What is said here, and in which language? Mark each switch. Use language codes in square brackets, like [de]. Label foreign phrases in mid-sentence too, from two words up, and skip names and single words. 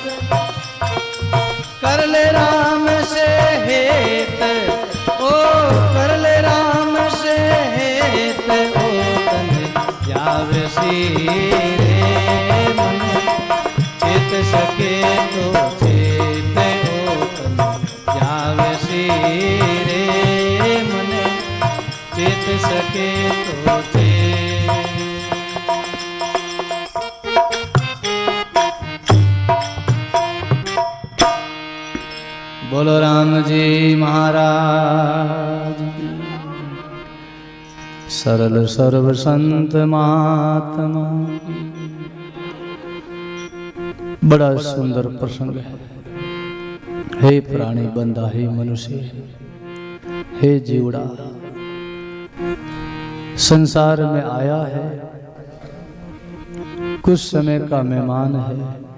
[hi] कर ले राम से हेत ओ कर ले राम से हेत ओ तन जावे सीरे मन चेत सके तो चेत ओ तन जावे सीरे मन चेत सके तो चेत। बोलो राम जी महाराज की। सरल सर्व संत महात्मा की। बड़ा सुंदर प्रसंग है। हे प्राणी बंदा, हे मनुष्य, हे जीवड़ा, संसार में आया है, कुछ समय का मेहमान है।